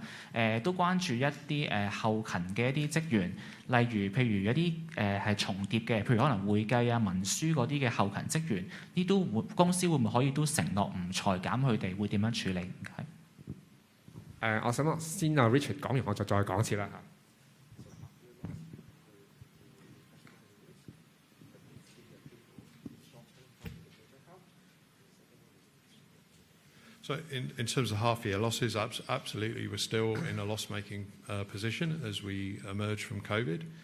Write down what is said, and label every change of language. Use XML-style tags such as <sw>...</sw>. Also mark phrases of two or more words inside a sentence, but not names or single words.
<yue>都關注一啲後勤嘅一啲職員，譬如一啲係重疊嘅，譬如可能會計啊、文書嗰啲嘅後勤職員，呢都公司會唔會可以都承諾唔裁減佢哋，會點樣處理？唔該。我想先Richard 講完，我就再講一次啦。</yue> <en>So in terms of half-year losses, absolutely, we're still in a loss-making position as we emerge from COVID.</en>